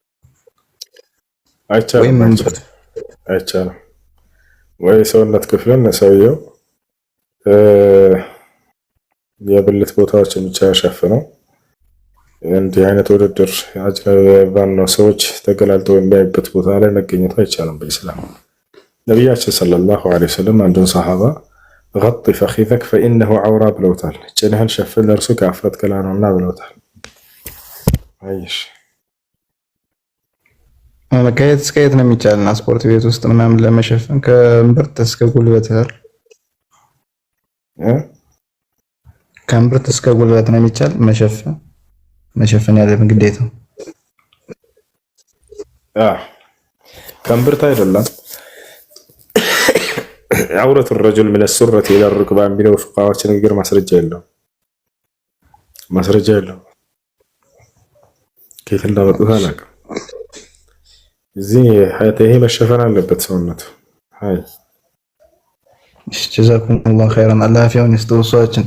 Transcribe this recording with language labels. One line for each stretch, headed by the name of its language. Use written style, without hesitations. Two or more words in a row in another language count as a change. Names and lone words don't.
Amharic: አይቻልም። ወይ ሰውነት ክፍልን ሰውየው የብልት ቦታዎችን ብቻ ሸፍነው እንዲህ አይነት ውድድር ባልነው ሰዎች ተገላልጠው የሚያዩበት ቦታ ላይ መገኘቱ አይቻልም በኢስላም። ነቢያችን
Arabic: صلى الله عليه وسلم
Amharic: አንዱን ሰሃባ
Arabic: غط فخذك فإنه عورة
Amharic: ብለውታል። ጭንህን ሸፍን እርሱ ከአፍረት ገላ ነውና ብለውታል። አይሽ ከየት እስከ የት ነው የሚቻልና ስፖርት ቤት ውስጥ ምናምን ለመሸፈን ከእምብርት እስከ ጉልበት ከእምብርት እስከ ጉልበት ነው የሚቻል መሸፈን ያለብን ግዴታ ከእምብርት አይደለም።
Arabic: عورة الرجل من السرة إلى الركبان بينه فقهاء
Amharic: ንግግር ማስረጃ የለውም። ከየት እንዳመጡት አላውቅም። እዚህ ይሄ መሸፈን አለበት ሰውነቱ። አይ
Arabic: جزاكم الله خيرا።
Amharic: አላህ ያፊውን ይስተውሷችን።